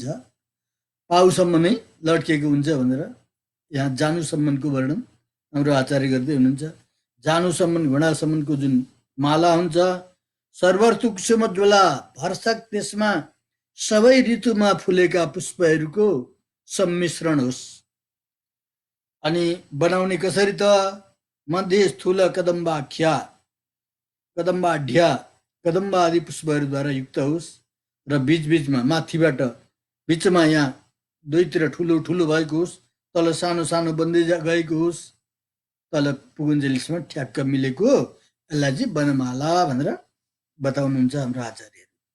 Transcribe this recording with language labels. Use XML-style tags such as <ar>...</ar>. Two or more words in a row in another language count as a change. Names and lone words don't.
<ne>पाउसम्म नै लड्केको हुन्छ भनेर यहाँ जानुसम्मको वर्णन हाम्रो आचार्य गर्दै हुनुहुन्छ। जानुसम्म घुँडासम्मको जुन माला हुन्छ,</ne> <sa>सर्वर्तु कुसुमोज्वला</sa> <ne>भरसक त्यसमा सबै ऋतुमा फुलेका पुष्पहरूको सम्मिश्रण होस्। अनि बनाउने कसरी त?</ne> <sa>मध्ये स्थूल कदम्बाख्या, कदम्बाढ्या,</sa> <ne>कदम्ब आदि पुष्पहरूद्वारा युक्त होस् र बीचबीचमा माथिबाट बिचमा यहाँ दुईतिर ठुलो ठुलो भएको होस्, तल सानो सानो बन्दै गएको होस्, तल पुगुन्जेलीसम्म ठ्याक्क मिलेको, यसलाई चाहिँ वनमाला भनेर बताउनुहुन्छ हाम्रो आचार्यहरू।</ne>